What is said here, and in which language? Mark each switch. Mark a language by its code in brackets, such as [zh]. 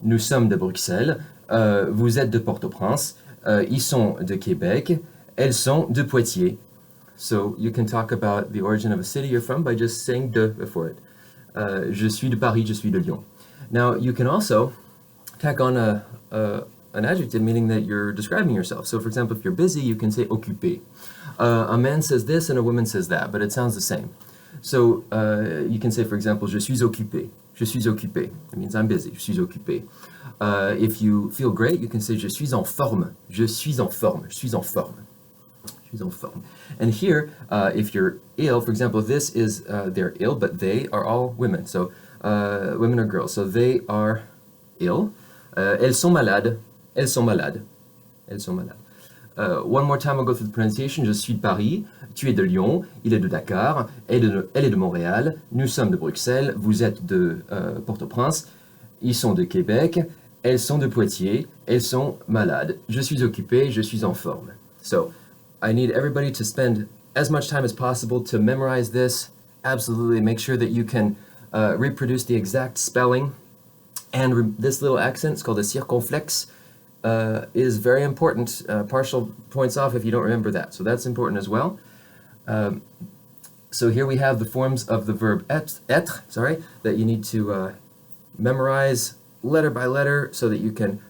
[fr] Nous sommes de Bruxelles. Vous êtes de Port-au-Prince. Ils sont de Québec. Elles sont de Poitiers. [en] So you can talk about the origin of a city you're from by just saying de before it. [fr] Je suis de Paris, je suis de Lyon. [en] Now you can also tack on an adjective meaning that you're describing yourself. So for example, if you're busy, you can say occupé. A man says this and a woman says that, but it sounds the same. So you can say, for example, [fr] je suis occupé. Je suis occupé. [en] It means I'm busy. [fr] Je suis occupé. [en] If you feel great, you can say [fr] je suis en forme. Je suis en forme. Je suis en forme. Je suis en forme. [en] And here, if you're ill, for example, this is they're ill, but they are all women. So women or girls. So they are ill. [fr] Elles sont malades. Elles sont malades. Elles sont malades. [en] One more time, I'll go through the pronunciation. [fr] Je suis de Paris, tu es de Lyon, il est de Dakar, elle est de Montréal, nous sommes de Bruxelles, vous êtes de Port-au-Prince, ils sont de Québec, elles sont de Poitiers, elles sont malades. Je suis occupé, je suis en forme. [en] So, I need everybody to spend as much time as possible to memorize this. Absolutely, make sure that you can reproduce the exact spelling. And this little accent, it's called a circonflexe, is very important. Partial points off if you don't remember that. So that's important as well. So here we have the forms of the verb être, that you need to memorize letter by letter so that you can